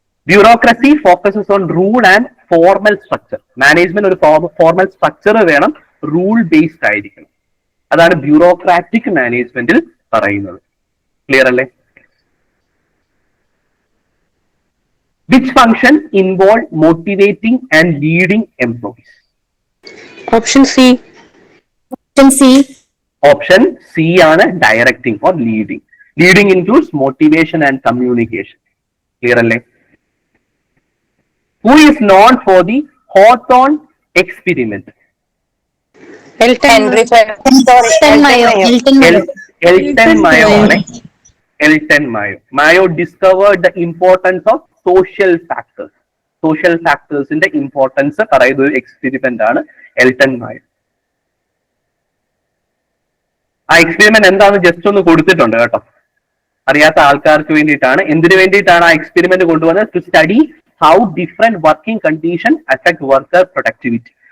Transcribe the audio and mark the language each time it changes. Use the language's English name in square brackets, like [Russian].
[English] Bureaucracy focuses on rule and formal structure. [Malayalam] Management ഒരു formal structure വേണം, rule based ആയിരിക്കണം. അതാണ് ബ്യൂറോക്രാറ്റിക് മാനേജ്മെന്റിൽ പറയുന്നത്. ക്ലിയർ അല്ലേ? [English] Which function involve motivating and leading employees? Option C. [Malayalam] Option C ആണ് directing or leading. [English] Leading includes motivation and communication. [Malayalam] Clear അല്ലേ? [English] Who is known for the Hawthorne experiment? Elton Mayo. Elton Mayo ആണ്. Elton Mayo. Mayo discovered the importance of social factors. Social factors in the importance [Malayalam] പറയുന്ന ഒരു experiment ആണ് Elton മായോ. ആ experiment എന്താന്ന് just ഒന്ന് കൊടുത്തിട്ടുണ്ട് കേട്ടോ, അറിയാത്ത ആൾക്കാർക്ക് വേണ്ടിയിട്ടാണ്. എന്തിനു വേണ്ടിയിട്ടാണ് ആ എക്സ്പെരിമെന്റ് കൊണ്ടുവന്നത്? [English] To study how different working condition affect worker productivity.